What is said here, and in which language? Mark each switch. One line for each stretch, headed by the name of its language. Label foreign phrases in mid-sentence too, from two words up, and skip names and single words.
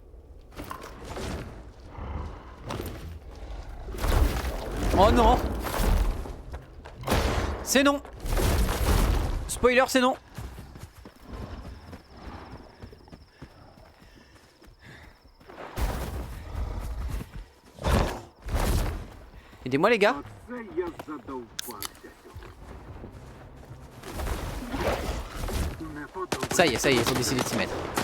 French: Oh non. C'est non. Spoiler, c'est non. Aidez-moi les gars.
Ukrainian: Оце я задовбався. Не подобається.
French: Ça y est, ils ont décidé de s'y mettre.